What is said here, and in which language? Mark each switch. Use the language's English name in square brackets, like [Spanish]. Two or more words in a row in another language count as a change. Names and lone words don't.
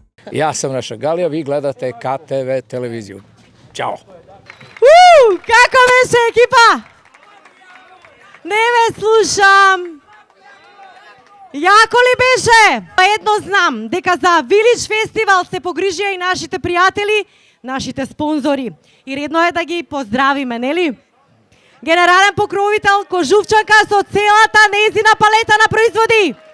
[Serbian] Ja sam Neša Galija, vi gledate KTV televiziju. Ćao! [Macedonian] Kako беше екипа? Не ве слушам. Јако ли беше? Едно знам, дека за Village Festival се погрижија и нашите пријатели, нашите спонзори. И редно е да ги поздравиме, нели? Генерален покровител Кожувчанка со целата нејзина палета на производи.